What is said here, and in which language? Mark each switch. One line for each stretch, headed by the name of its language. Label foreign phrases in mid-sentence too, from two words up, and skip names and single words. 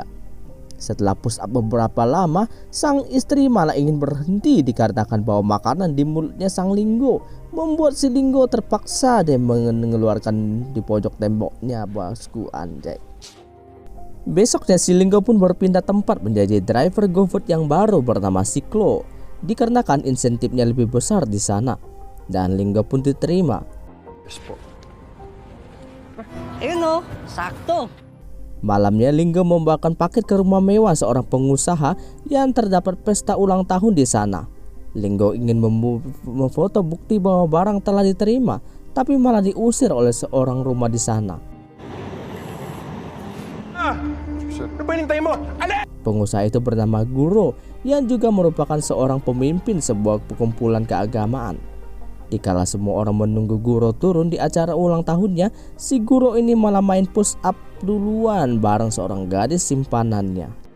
Indonesian: Setelah
English: push up
Indonesian: beberapa lama, sang istri malah ingin berhenti dikarenakan bahwa makanan di mulutnya sang Linggo membuat si Linggo terpaksa deh mengeluarkan di pojok temboknya bosku, anjay. Besoknya si Linggo pun berpindah tempat menjadi driver GoFood yang baru bernama Siklo, dikarenakan insentifnya lebih besar di sana, dan Linggo pun diterima.
Filipino: Yes po. Ayun o, sakto.
Indonesian: Malamnya Linggo membawakan paket ke rumah mewah seorang pengusaha yang terdapat pesta ulang tahun di sana. Linggo ingin memfoto bukti bahwa barang telah diterima, tapi malah diusir oleh seorang rumah di sana.
Filipino: Ano ba hinintay mo?
Indonesian: Pengusaha itu bernama Guro yang juga merupakan seorang pemimpin sebuah perkumpulan keagamaan. Dikala semua orang menunggu Guro turun di acara ulang tahunnya, si Guro ini malah main
English: push up
Indonesian: duluan bareng seorang gadis simpanannya.